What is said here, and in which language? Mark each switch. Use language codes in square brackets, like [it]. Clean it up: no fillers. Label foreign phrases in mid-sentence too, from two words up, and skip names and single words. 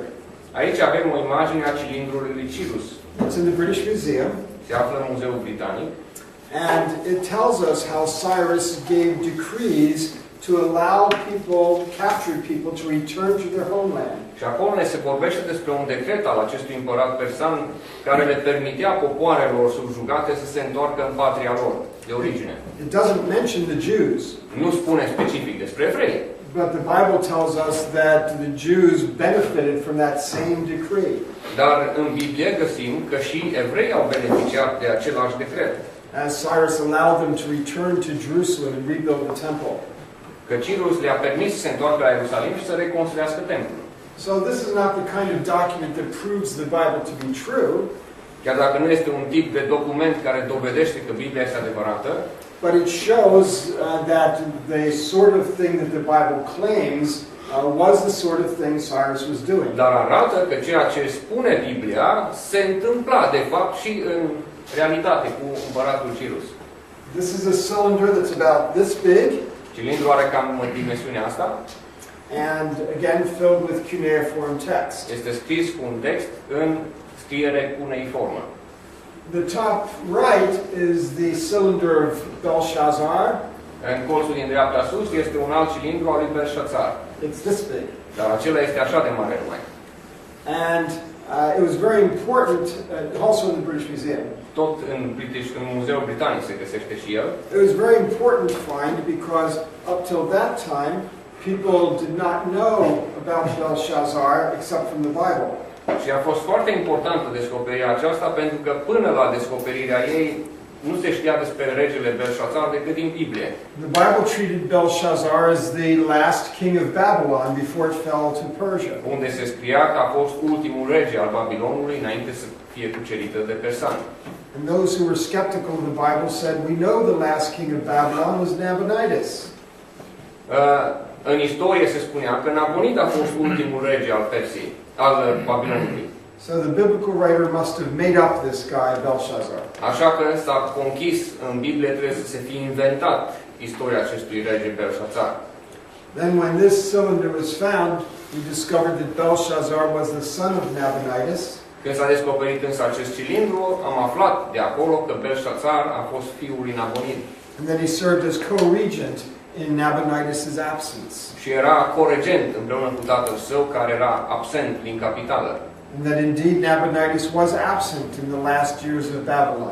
[ro] Aici avem o imagine a cilindrului lui Cyrus. [en] It's in the British Museum, [ro] Se află în Muzeul Britanic [en] and it tells us how Cyrus gave decrees to allow people, captured people, to return to their homeland. [ro] și acolo ne se vorbește despre un decret al acestui împărat persan care le permitea popoarelor subjugate să se întoarcă în patria lor de origine. [en] It doesn't mention the Jews, [ro] Nu spune specific despre evrei, [en] but the Bible tells us that the Jews benefited from that same decree. [ro] dar în Biblie găsim că și evrei au beneficiat de același decret. [en] As Cyrus allowed them to return to Jerusalem and rebuild the temple. [ro] Că Cyrus le-a permis să se întoarcă la Ierusalim și să reconstruiască templul. [en] So this is not the kind of document that proves the Bible to be true, [ro] Chiar dacă nu este un tip de document care dovedește că Biblia este adevărată, [en] but it shows that the sort of thing that the Bible claims was the sort of thing Cyrus was doing. [ro] dar arată că ceea ce spune Biblia se întâmpla de fapt și în realitate cu împăratul Cyrus. [en] This is a cylinder that's about this big, [ro] Cilindrul are cam dimensiunea asta. [en] and again filled with cuneiform text. [ro] Este scris cu un text în scriere cuneiformă. [en] The top right is the cylinder of Belshazzar. [ro] În colțul din dreapta sus este un alt cilindru al lui Belșațar. [en] It's this big. [ro] Dar acela este așa de mare numai. [en] And it was very important, also in the British Museum. [ro] Tot în Muzeul Britanic se găsește și el. [en] It was very important to find because up till that time, people did not know about Belshazzar except from the Bible. [ro] Și a fost foarte importantă descoperirea aceasta pentru că până la descoperirea ei nu se știa despre regele Belșațar decât din Biblie. [en] The Bible treated Belshazzar as the last king of Babylon before it fell to Persia. [ro] Unde se scria că a fost ultimul rege al Babilonului înainte să fie cucerită de persani. [en] And those who were skeptical of the Bible said, we know the last king of Babylon was Nabonidus. [ro] În istorie se spunea că Nabonid a fost ultimul rege al Persiei, al Babilonului. [en] So the biblical writer must have made up this guy, Belshazzar. [ro] Așa că s-a conchis în Biblie, trebuie să se fie inventat istoria acestui rege Belșațar. [en] Then when this cylinder was found, we discovered that Belshazzar was the son of Nabonidus. [ro] Când s-a descoperit însă acest cilindru, am aflat de acolo că Belșațar a fost fiul lui Nabonid. [en] And then he served as co-regent in Nabonidus' absence. [ro] Și era coregent împreună cu tatăl său, care era absent din capitală. [en] And that indeed Nabonidus was absent in the last years of Babylon.